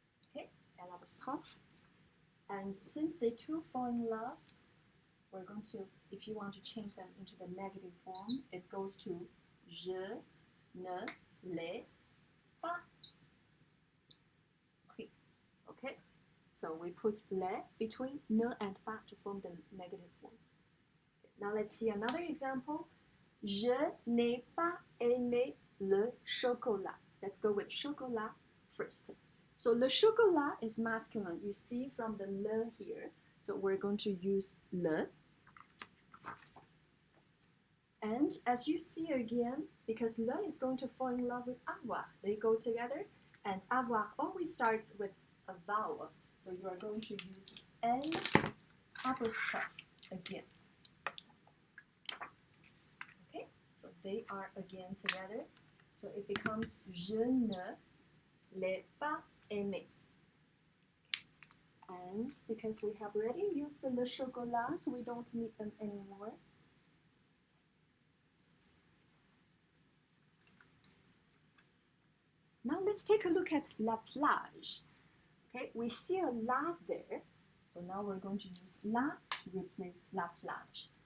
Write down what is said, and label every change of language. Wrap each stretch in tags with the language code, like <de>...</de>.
<en>Okay, L apostrophe. And since they two fall in love, we're going to, if you want to change them into the negative form, it goes to</en> <fr>je ne l'ai pas pris.</fr> <en>Okay, so we put le between ne and pas to form the negative form. Now let's see another example.</en> <fr>Je n'ai pas aimé le chocolat.</fr> <en>Let's go with chocolat first. So le chocolat is masculine. You see from the le here. So we're going to use le. And as you see again, because le is going to fall in love with avoir, they go together. And avoir always starts with a vowel. So you are going to use L apostrophe again. So they are again together. So it becomes</en> <fr>je ne l'ai pas aimé.</fr> <en>And because we have already used the le chocolat, so we don't need them anymore. Now let's take a look at la plage. Okay, we see a la there. So now we're going to use la to replace la plage.</en>